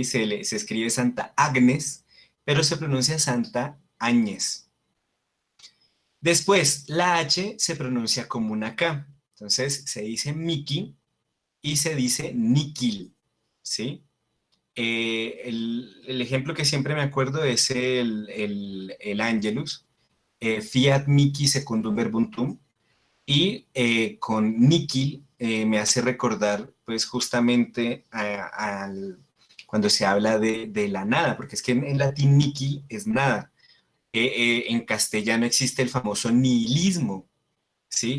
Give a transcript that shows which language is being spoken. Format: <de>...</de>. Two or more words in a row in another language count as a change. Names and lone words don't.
<es>Se escribe Santa Agnes, pero se pronuncia Santa Áñez. Después, la H se pronuncia como una K. Entonces, se dice Miki y se dice Nikil. ¿Sí? El ejemplo que siempre me acuerdo es el Angelus.</es> <la>Fiat Mihi secundum verbum tuum.</la> <es>Y con Nikil me hace recordar pues justamente cuando se habla de la nada, porque es que en latín Nikil es nada. En castellano existe el famoso nihilismo, ¿sí?</es>